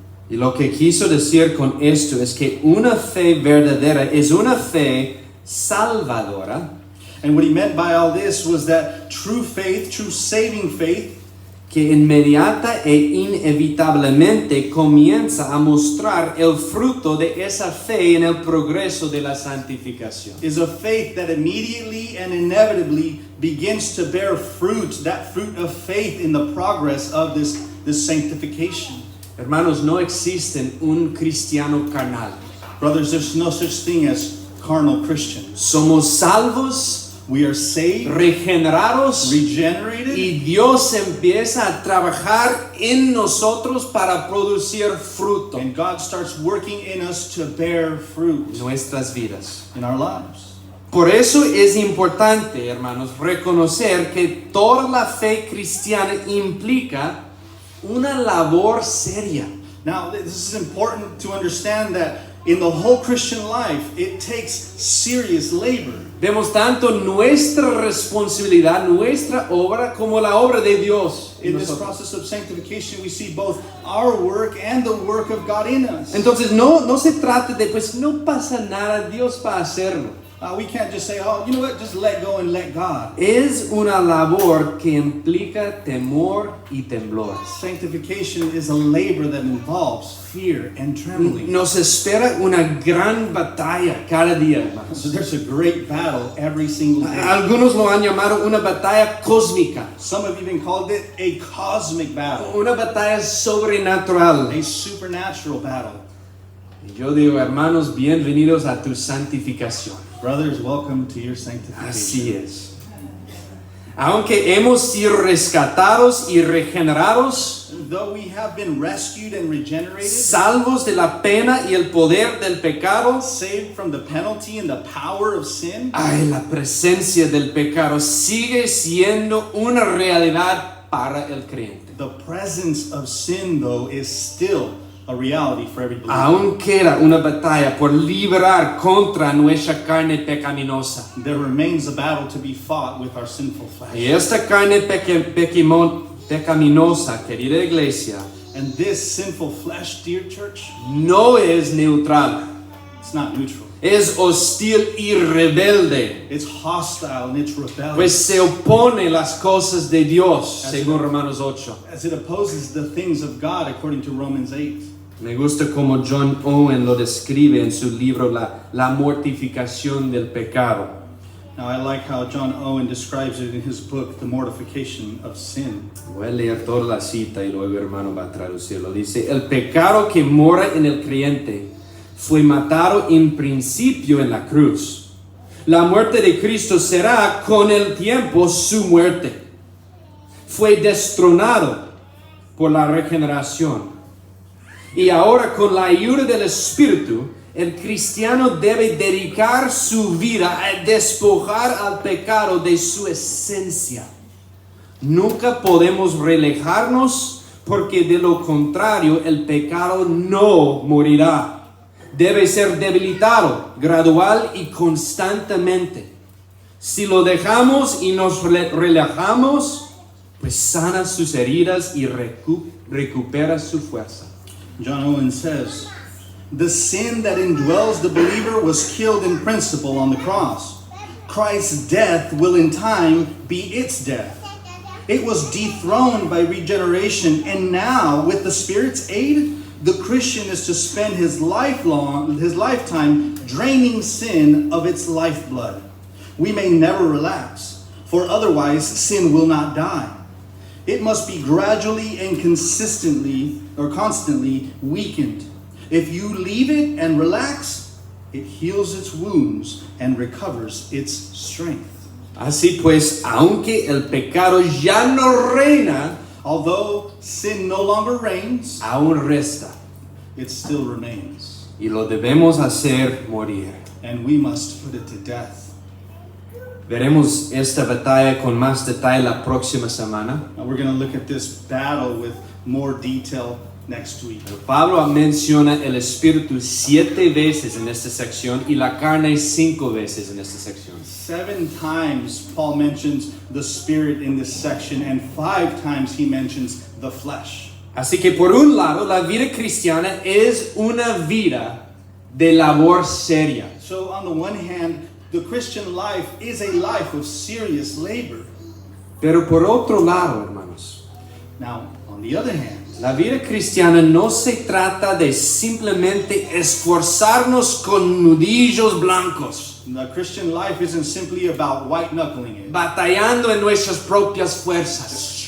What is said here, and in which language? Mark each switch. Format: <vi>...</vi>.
<es>Y lo que quiso decir con esto es que una fe verdadera es una fe salvadora</es> <en>And what he meant by all this was that true faith, true saving faith,</en> <es>que inmediata e inevitablemente comienza a mostrar el fruto de esa fe en el progreso de la santificación.</es> <en>is a faith that immediately and inevitably begins to bear fruit, that fruit of faith in the progress of this sanctification.</en> <es>Hermanos, no existen un cristiano carnal.</es> <en>Brothers, there's no such thing as carnal Christians.</en> <es>Somos salvos,</es> <en>We are saved,</en> <es>regenerados,</es> <en>regenerated,</en> <es>y Dios empieza a trabajar en nosotros para producir fruto</es> <en>and God starts working in us to bear fruit</en> <es>en nuestras vidas.</es> <en>in our lives.</en> <es>Por eso es importante, hermanos, reconocer que toda la fe cristiana implica una labor seria.</es> <en>Now, this is important to understand that in the whole Christian life, it takes serious labor.</en> <es>Vemos tanto nuestra responsabilidad, nuestra obra, como la obra de Dios en</es> <en>In this</en> <es>nosotros.</es> <en>process of sanctification, we see both our work and the work of God in us.</en> <es>Entonces no se trata de, pues no pasa nada, Dios va a hacerlo.</es> <en>We can't just say, oh, you know what, just let go and let God.</en> <es>Es una labor que implica temor y temblor.</es> <en>Sanctification is a labor that involves fear and trembling.</en> <es>Nos espera una gran batalla cada día, hermanos.</es> <en>So there's a great battle every single day.</en> <es>Algunos lo han llamado una batalla cósmica,</es> <en>Some have even called it a cosmic battle,</en> <es>una batalla sobrenatural.</es> <en>a supernatural battle.</en> <es>Y yo digo, hermanos, bienvenidos a tu santificación.</es> <en>Brothers, welcome to your sanctification.</en> <es>Así es. Aunque hemos sido rescatados y regenerados,</es> <en>Though we have been rescued and regenerated,</en> <es>salvos de la pena y el poder del pecado,</es> <en>saved from the penalty and the power of sin,</en> <es>ay, la presencia del pecado sigue siendo una realidad para el creyente.</es> <en>the presence of sin, though, is still a reality for every believer.</en> <es>Aún queda una batalla por liberar contra nuestra carne pecaminosa.</es> <en>There remains a battle to be fought with our sinful flesh.</en> <es>Y esta carne pecaminosa, querida iglesia,</es> <en>And this sinful flesh, dear church,</en> <es>no es neutral.</es> <en>it's not neutral.</en> <es>Es hostil y rebelde,</es> <en>It's hostile and it's rebellious.</en> <es>pues se opone las cosas de Dios, según Romanos 8.</es> <en>As it opposes the things of God, according to Romans 8.</en> <es>Me gusta como John Owen lo describe en su libro La mortificación del pecado.</es> <en>Now, I like how John Owen describes it in his book, The Mortification of Sin.</en> <es>Voy a leer toda la cita y luego hermano va a traducirlo. Dice, el pecado que mora en el creyente fue matado en principio en la cruz. La muerte de Cristo será con el tiempo su muerte. Fue destronado por la regeneración. Y ahora con la ayuda del Espíritu, el cristiano debe dedicar su vida a despojar al pecado de su esencia. Nunca podemos relajarnos porque de lo contrario el pecado no morirá. Debe ser debilitado, gradual y constantemente. Si lo dejamos y nos relajamos, pues sana sus heridas y recupera su fuerza.</es> <en>John Owen says, the sin that indwells the believer was killed in principle on the cross. Christ's death will in time be its death. It was dethroned by regeneration, and now, with the Spirit's aid, the Christian is to spend his lifetime draining sin of its lifeblood. We may never relax, for otherwise sin will not die. It must be gradually and constantly weakened. If you leave it and relax, it heals its wounds and recovers its strength.</en> <es>Así pues, aunque el pecado ya no reina,</es> <en>Although sin no longer reigns,</en> <es>aún resta.</es> <en>it still remains.</en> <es>Y lo debemos hacer morir.</es> <en>And we must put it to death.</en> <es>Veremos esta batalla con más detalle la próxima semana.</es> <en>Now we're going to look at this battle with more detail next week.</en> <es>Pablo menciona el Espíritu 7 veces en esta sección y la carne 5 veces en esta sección.</es> <en>7 times Paul mentions the Spirit in this section, and 5 times he mentions the flesh.</en> <es>Así que por un lado, la vida cristiana es una vida de labor seria.</es> <en>So on the one hand, the Christian life is a life of serious labor.</en> <es>Pero por otro lado, hermanos,</es> <en>Now, on the other hand,</en> <es>la vida cristiana no se trata de simplemente esforzarnos con nudillos blancos,</es> <en>the Christian life isn't simply about white-knuckling it,</en> <es>batallando en nuestras propias fuerzas.</es>